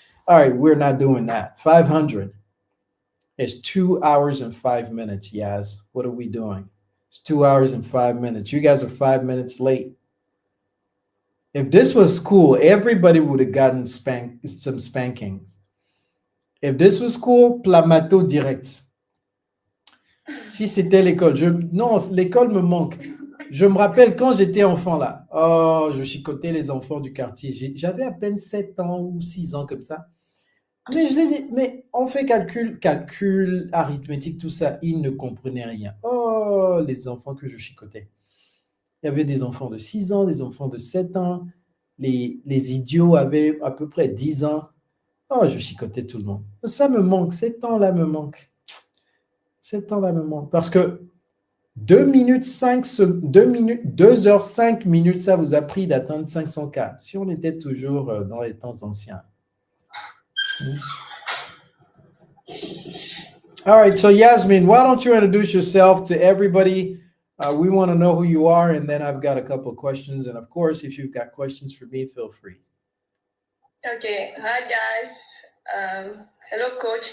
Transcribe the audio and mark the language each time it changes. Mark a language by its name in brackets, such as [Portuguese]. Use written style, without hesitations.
[English] All right, we're not doing that. 500 is 2 hours and 5 minutes. Yaz, what are we doing? It's 2 hours and 5 minutes. You guys are 5 minutes late. If this was school, everybody would have gotten some spankings. If this was school, plamato direct. [French] Si c'était l'école, non, l'école me manque. Je me rappelle quand j'étais enfant là. Oh, je chicotais les enfants du quartier. J'avais à peine 7 ans ou 6 ans comme ça. Mais on fait calcul, arithmétique, tout ça. Ils ne comprenaient rien. Oh, les enfants que je chicotais. Il y avait des enfants de 6 ans, des enfants de 7 ans. Les idiots avaient à peu près 10 ans. Oh, je chicotais tout le monde. Ça me manque. Ces temps-là me manquent. Ces temps-là me manquent. Parce que 2 heures 5 minutes, ça vous a pris d'atteindre 500K. Si on était toujours dans les temps anciens. [English] All right, so Yasmin, why don't you introduce yourself to everybody? We want to know who you are, and then I've got a couple of questions. And of course, if you've got questions for me, feel free. Okay, hi guys. Hello, coach.